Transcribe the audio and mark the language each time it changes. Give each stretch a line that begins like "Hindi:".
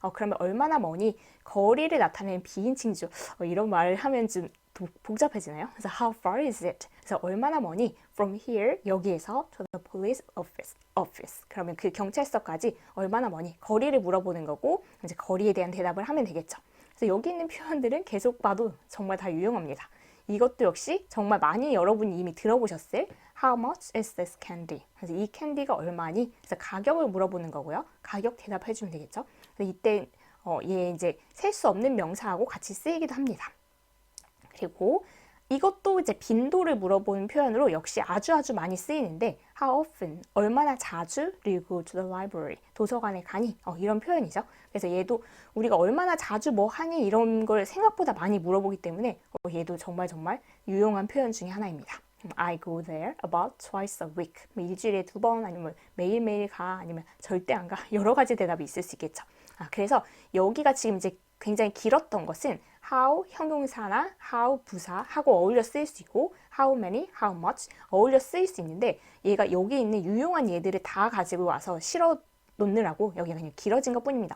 Korean: 그러면 얼마나 머니 거리를 나타내는 비인칭이죠. 이런 말을 하면 좀 복잡해지나요?
English: 그래서 how far is it?
Korean: 그래서 얼마나 머니
English: from here
Korean: 여기에서
English: to the police office.
Korean: 그러면 그 경찰서까지 얼마나 머니 거리를 물어보는 거고 이제 거리에 대한 대답을 하면 되겠죠. 그래서 여기 있는 표현들은 계속 봐도 정말 다 유용합니다. 이것도 역시 정말 많이 여러분이 이미 들어보셨을
English: How much is this candy?
Korean: 그래서 이 캔디가 얼마니? 그래서 가격을 물어보는 거고요. 가격 대답해 주면 되겠죠. 그래서 이때 얘 이제 셀 수 없는 명사하고 같이 쓰이기도 합니다. 그리고 이것도 이제 빈도를 물어보는 표현으로 역시 아주 많이 쓰이는데 how often 얼마나 자주 그리고
English: to the library
Korean: 도서관에 가니 이런 표현이죠. 그래서 얘도 우리가 얼마나 자주 뭐 하니 이런 걸 생각보다 많이 물어보기 때문에 얘도 정말 유용한 표현 중에 하나입니다.
English: I go there about twice a week.
Korean: 일주일에 2번 아니면 매일매일 가 아니면 절대 안 가. 여러 가지 대답이 있을 수 있겠죠. 그래서 여기가 지금 이제 굉장히 길었던 것은 how 형용사나 how 부사하고 어울려 쓰일 수 있고 how many, how much 어울려 쓰일 수 있는데 얘가 여기 있는 유용한 예들을 다 가지고 와서 실어 놓느라고 여기가 그냥 길어진 것 뿐입니다.